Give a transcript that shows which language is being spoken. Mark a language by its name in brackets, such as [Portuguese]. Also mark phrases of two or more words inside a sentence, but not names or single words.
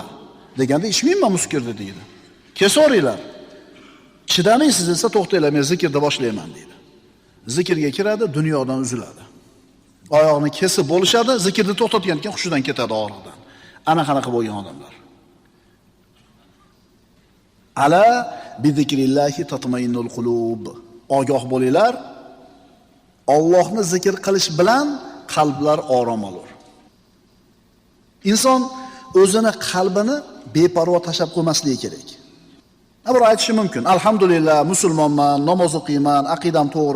[Uzbek] Deganda ichmayman muskirni deydi. Kesoringlar. Chidamaysiz desa to'xtanglar, men zikrda boshlayman deydi. Zikrga kiradi, dunyodan uziladi. Oyog'ini kesib bo'lishadi, zikrni to'xtatgan keyin hushidan ketadi og'riqdan. Ana qanaqa bo'lgan odamlar. [Arabic] ألا بذكر الله تطمئن القلوب. [Uzbek] Ogoh bo'linglar. Allohni zikr qilish bilan qalblar orom olur. Inson o'zini qalbini beparvo tashab qo'ymasligi kerak. Bir aytishi mumkin. Alhamdulillah, musulmonman, namoz o'qiyman, aqidam to'g'ri.